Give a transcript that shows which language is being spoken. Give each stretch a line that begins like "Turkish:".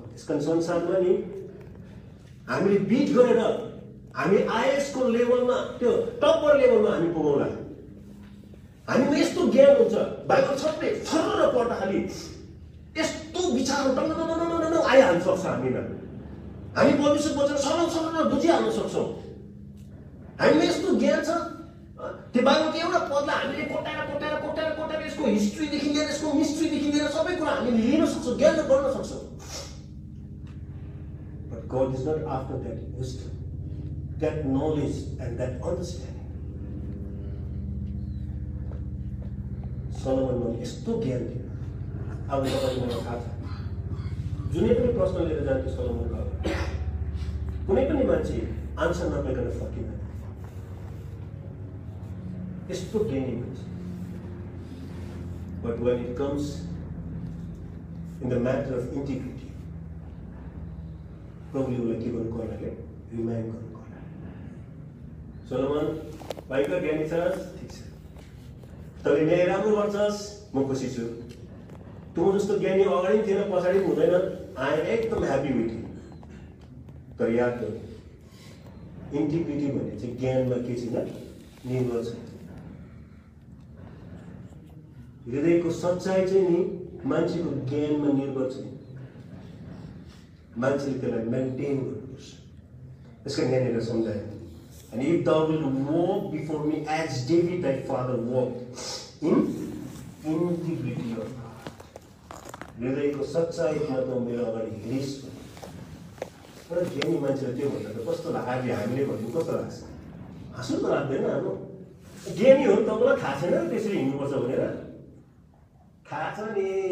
Nepali: त्यसकारण संसारमा नि हामीले बिट गरेर हामी आइएसको लेभलमा, त्यो टप्पर लेभलमा हामी पुगौँला। हामीमा यस्तो ज्ञान हुन्छ, बाइबल छट्टै फर्र पढ्दा खालि यस्तो विचारहरू डङ्ग आइहाल्न सक्छ हामीमा। हामी परमेश्वर वचन सरल बुझिहाल्न सक्छौँ। हामीमा यस्तो ज्ञान छ, त्यो बाइबलको एउटा पदलाई हामीले कोटाएर यसको हिस्ट्रीदेखि लिएर यसको मिस्ट्रीदेखि लिएर सबै कुरा हामीले लिन सक्छौँ, ज्ञान गर्न सक्छौँ।
English: But God is not after that wisdom, that knowledge and that understanding.
Nepali: सोलोमनमा यस्तो ज्ञान थियो। अब तपाईँले मलाई थाहा छ, जुनै पनि प्रश्न लिएर जान्थ्यो सोलोमनको अगाडि, कुनै पनि मान्छे आन्सर नपाइकन फर्किँदैन। यस्तो ज्ञानी मान्छे।
English: But when it comes in the matter of integrity,
Nepali: प्रभुले उसलाई के गर्नु पर्नाले रिमाइन्ड गर्नु पर्ला। सोलोमन भाइको ज्ञानी छस्, ठिक छ, तैँले न्याय राम्रो गर्छस्, म खुसी छु। तँ जस्तो ज्ञानी अगाडि पनि थिएन, पछाडि पनि हुँदैन।
English: I am एकदम happy with you.
Nepali: तर याद गर्नु, इन्टिग्रिटी भन्ने चाहिँ ज्ञानमा के छैन, निर्भर छैन। हृदयको सच्चाइ चाहिँ नि मान्छेको ज्ञानमा निर्भर छैन। मान्छेले त्यसलाई मेन्टेन गर्नुपर्छ। यसका यहाँनिर सम्झायो,
English: and if thou wilt walk before me as David thy father walked in integrity of heart,
Nepali: हृदयको सच्चाइमा त मेरो अगाडि हिँडिस्। एउटा ज्ञानी मान्छेले त्यो भन्दा त कस्तो लाग्यो? हामीले भन्नु कस्तो लाग्छ? हाँसो त लाग्दैन। अब ज्ञानी हो नि, तपाईँलाई थाहा छैन त्यसरी हिँड्नुपर्छ भनेर? थाहा छ नि,